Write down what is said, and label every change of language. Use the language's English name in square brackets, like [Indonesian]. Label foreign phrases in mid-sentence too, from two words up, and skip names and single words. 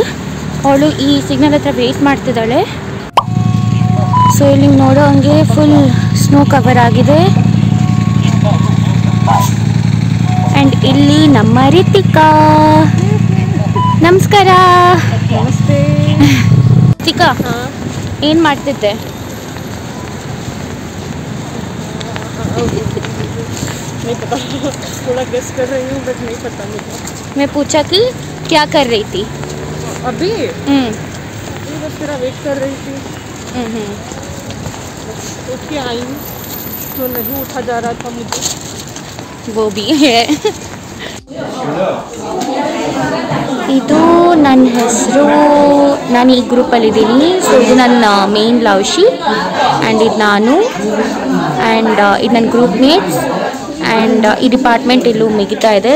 [Kannada] ಅವಳು ಈ ಸಿಗ್ನಲ್ ಹತ್ರ ವೇಟ್ ಮಾಡ್ತಿದ್ದಾಳೆ. ಸೊ ಇಲ್ಲಿ ನೋಡೋ ಹಂಗೆ [English] full snow cover [Kannada] ಆಗಿದೆ. ಆ್ಯಂಡ್ ಇಲ್ಲಿ ನಮ್ಮ ರಿತಿಕಾ. ನಮಸ್ಕಾರ. ನಮಸ್ತೆ ರಿತಿಕಾ, ಏನು ಮಾಡ್ತಿದ್ದೆ? [Hindi] नहीं पता, थोड़ा गेस कर रही हूँ बट नहीं पता मुझे. मैं पूछा कि क्या कर रही थी? अभी बस तेरा वेट कर रही थी. उठ के आई तो नहीं उठा जा रहा था मुझे. वो भी है. [Kannada] ಇದು ನನ್ನ ಹೆಸರು. ನಾನು ಈ ಗ್ರೂಪಲ್ಲಿದ್ದೀನಿ. ಸೊ ಇದು ನನ್ನ ಮೇನ್ ಲವ್ಶಿ, ಆ್ಯಂಡ್ ಇದು ನಾನು, ಆ್ಯಂಡ್ ಇದು ನನ್ನ [English] group mates, [Kannada] ಆ್ಯಂಡ್ ಈ ಡಿಪಾರ್ಟ್ಮೆಂಟ್ ಇಲ್ಲೂ ಮುಗಿತಾ ಇದೆ.